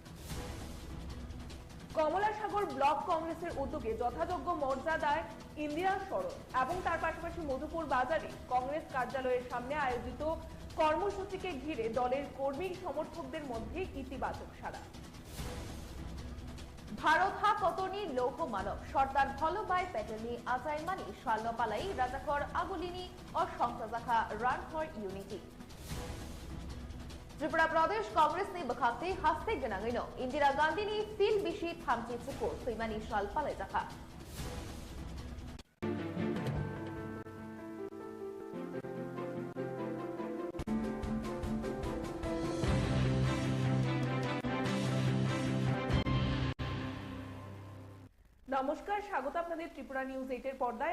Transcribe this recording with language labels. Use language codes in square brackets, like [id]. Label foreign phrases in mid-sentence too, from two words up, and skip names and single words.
[bn] কমলাসাগর ব্লক কংগ্রেসের উদ্যোগে যথাযোগ্য মর্যাদায় ইন্দিরা স্মরণ এবং তার পাশাপাশি মধুপুর বাজারে কংগ্রেস কার্যালয়ের সামনে আয়োজিত কর্মসূচিকে ঘিরে দলের কর্মী সমর্থকদের মধ্যে ইতিবাচক সাড়া। [trp] ভারত হা কতনি [bn] লৌহ মানব [trp] সর্দার বল্লভভাই পেটেলনি আজাইমানি শাল্যপালাই রাজাকর আগুলিনি ও সংসাজাখা [en] run for unity. [trp] Tripura Pradesh Congress ni bakhate haste ganangino Indira Gandhi ni fil bishi thamchi chuko soimani shal pale jakha [bn] নমস্কার, স্বাগত আপনাদের ত্রিপুরা নিউজ 8 এর পর্দায়।